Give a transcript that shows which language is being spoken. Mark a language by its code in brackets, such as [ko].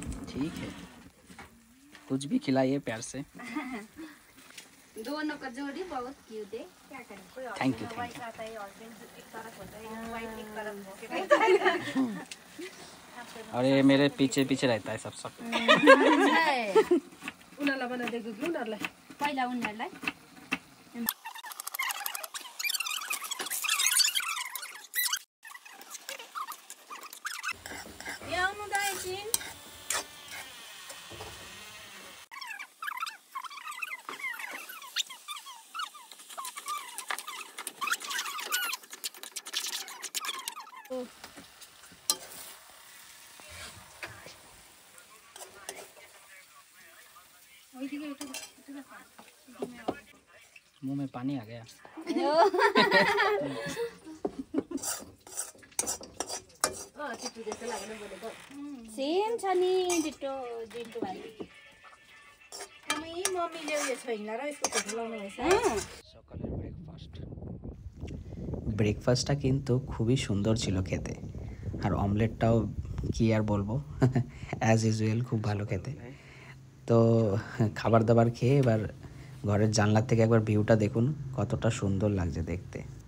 [hi] ठीक है, कुछ भी खिलाइए प्यार से। दोनों का जोड़ी बहुत क्यूट है, क्या करें? [en] thank you, thank [hi] वाइफ आता है, हस्बैंड एक तरफ होता है, वाइफ एक तरफ होके [en] यू। [hi] और ये मेरे पीछे पीछे रहता है सब। [ne] उनीहरूलाई बनाइदिएको कि उनीहरूलाई पहिला उनीहरूलाई आउनु त एकछिन। [hi] मुंह में पानी आ गया। [ne] सेम छ नि डिटो डिटो भाइ। मम्मीले उयो छोइला र यसको फोटो लाउनु भएछ। [bn] সকালের ব্রেকফাস্টটা কিন্তু খুবই সুন্দর ছিল খেতে, আর অমলেটটাও কি আর বলবো, অ্যাজ ইউজুয়াল খুব ভালো খেতে। তো খাবার দাবার খেয়ে এবার ঘরের জানলার থেকে একবার ভিউটা দেখুন, কতটা সুন্দর লাগছে দেখতে।